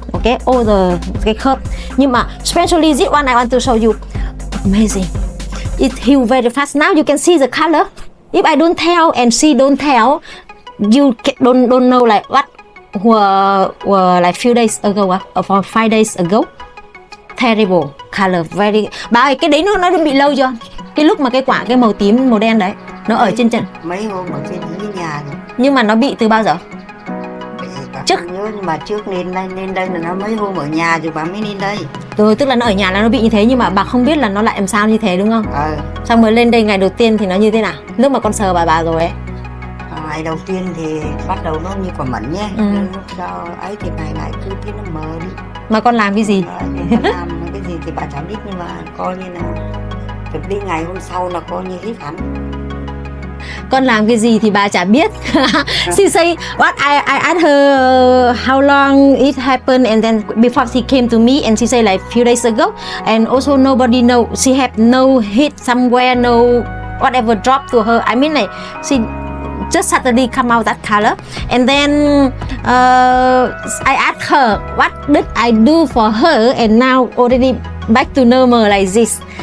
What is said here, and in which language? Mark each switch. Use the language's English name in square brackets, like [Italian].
[English] Okay, all [Vietnamese] cái khớp. Nhưng mà [English] especially this one I want to show you. Amazing. It heal very fast. Now you can see the color. If I don't tell and she don't tell, you don't know like what were like few days ago, or 5 days ago. Terrible color, very. [Vietnamese] Bà ơi, cái đấy nó bị lâu chưa? Cái lúc mà cái màu tím màu đen đấy nó ở trên chân. Mấy hôm ở trên nhà rồi. Nhưng mà nó bị từ bao giờ? Trước nhớ, nhưng mà trước lên đây là nó mấy hôm ở nhà rồi bà mới lên đây. Rồi, tức là nó ở nhà là nó bị như thế, nhưng mà bà không biết là nó lại làm sao như thế đúng không? Xong rồi lên đây ngày đầu tiên thì nó như thế nào? Lúc mà con sờ bà rồi ấy. Ngày đầu tiên thì bắt đầu nó như quả mận nhé. Lúc sau ấy thì ngày cứ thấy nó mờ đi. Mà con làm cái gì? Con làm cái gì thì bà chẳng biết, nhưng mà coi như là thực đi ngày hôm sau là coi như hết hẳn. Con làm cái gì thì bà chả biết. [English] She say what I asked her how long it happened, and then before she came to me, and she say like few days ago, and also nobody know. She have no hit somewhere, no whatever drop to her. I mean like she just suddenly come out that color, and then I asked her what did I do for her, and now already back to normal like this.